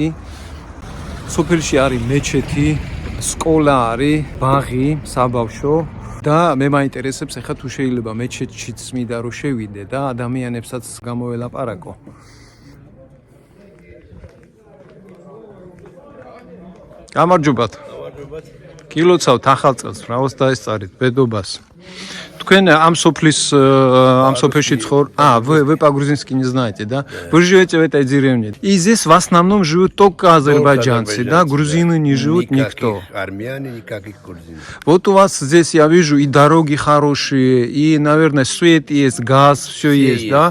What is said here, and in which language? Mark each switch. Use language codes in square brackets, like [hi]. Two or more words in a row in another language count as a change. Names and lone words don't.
[ka] სოფელში არის მეჩეთი, სკოლა არის, ბაღი, საბავშვო და მე მაინტერესებს ეხლა თუ შეიძლება მეჩეთშიც მინდა რომ შევიდე და ადამიანებსაც გამოველაპარაკო. გამარჯობათ. კილოცავთ ახალწელს, რაოს დაესწარით, ბედობას. Თქვენ am сопельში цхор. [ru] Вы по-грузински не знаете, да? Вы живете в этой деревне. И здесь в основном живут только азербайджанцы, да? Грузины не живут никто. Армяне, никаких грузин. Вот у вас здесь я вижу и дороги хорошие, и, наверное, свет есть, газ, все есть, да?